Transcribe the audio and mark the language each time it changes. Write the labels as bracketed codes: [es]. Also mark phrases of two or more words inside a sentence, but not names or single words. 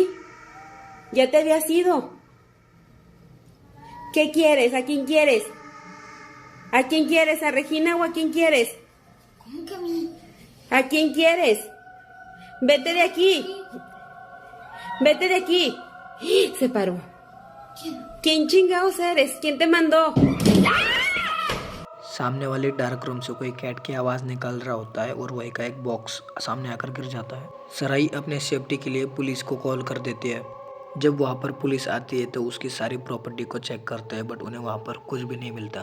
[es] Ya te habías ido. ¿Qué quieres? ¿A quién quieres? ¿A quién quieres? ¿A Regina o a quién quieres? ¿Cómo que a mí? ¿A quién quieres? Vete de aquí. Se paró. ¿Quién? ¿Quién chingados eres? ¿Quién te mandó? [hi] सामने वाले [en] dark room [hi] से कोई कैट की आवाज़ निकाल रहा होता है और वही का एक बॉक्स सामने आकर गिर जाता है। सराई अपने सेफ्टी के लिए पुलिस को कॉल कर देती है। जब वहाँ पर पुलिस आती है तो उसकी सारी प्रॉपर्टी को चेक करते हैं, बट उन्हें वहाँ पर कुछ भी नहीं मिलता।